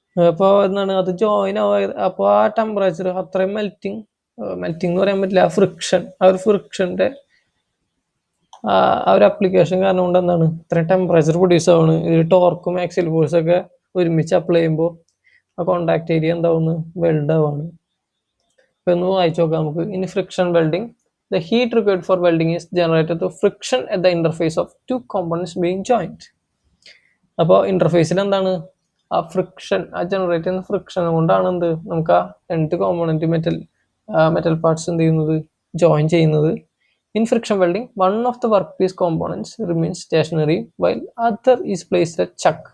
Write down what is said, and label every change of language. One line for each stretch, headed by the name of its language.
Malayalam: അപ്പോൾ എന്താണ് അത് ജോയിൻ ആവുക. അപ്പോൾ ആ ടെമ്പറേച്ചർ അത്രയും മെൽറ്റിംഗ് എന്ന് പറയാൻ പറ്റില്ല, ആ ഫ്രിക്ഷൻ, ആ ഒരു ഫ്രിക്ഷൻ്റെ ആ ഒരു അപ്ലിക്കേഷൻ കാരണം കൊണ്ട് എന്താണ് ഇത്രയും ടെമ്പറേച്ചർ പ്രൊഡ്യൂസ് ആവുന്നത്. ഇത് ടോർക്കും ആക്സിയൽ ഫോഴ്സൊക്കെ ഒരുമിച്ച് അപ്ലൈ ചെയ്യുമ്പോൾ ആ കോണ്ടാക്ട് ഏരിയ എന്താവുന്നു, വെൽഡ് ആവാണ്. അപ്പോൾ ഒന്ന് വായിച്ചു നോക്കാം നമുക്ക്. ഇനി
English: Friction welding, the heat required for welding is generated through friction at the interface of two components being joined.
Malayalam: അപ്പോൾ ഇന്റർഫേസിൽ എന്താണ് ആ ഫ്രിക്ഷൻ, ആ ജനറേറ്റ് ചെയ്യുന്ന ഫ്രിക്ഷൻ കൊണ്ടാണ് എന്ത് നമുക്ക് ആ രണ്ട് കോമ്പോണന്റ് മെറ്റൽ പാർട്സ് എന്ത് ചെയ്യുന്നത്, ജോയിൻ ചെയ്യുന്നത്.
English: In friction welding one of the work piece components remains stationary while other is placed at chuck.